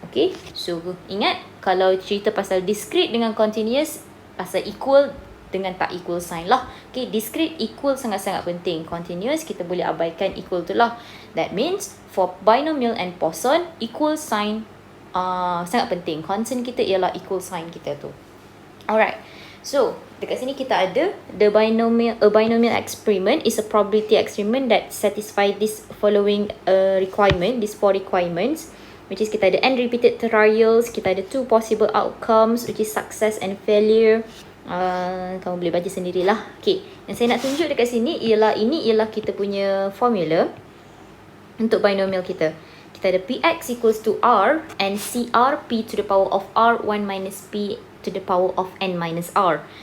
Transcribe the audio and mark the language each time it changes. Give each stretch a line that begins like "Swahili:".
English: Okay, so
Malay: ingat, kalau cerita pasal discrete dengan continuous, pasal equal dengan tak equal sign lah. Okay, discrete equal sangat-sangat penting. Continuous kita boleh abaikan equal tu lah.
English: That means for binomial and Poisson, equal sign
Malay: sangat penting. Concern kita ialah equal sign kita tu.
English: Alright, so
Malay: dekat sini kita ada
English: a binomial experiment is a probability experiment that satisfy this following requirement, these 4 requirements, which is kita ada n repeated trials, kita ada 2 possible outcomes, which is success and failure.
Malay: Kamu boleh baca sendirilah. Okay, yang saya nak tunjuk dekat sini ialah, ini ialah kita punya formula untuk binomial kita. Kita ada
English: Px equals to R and CR P to the power of R 1 minus P to the power of N minus R.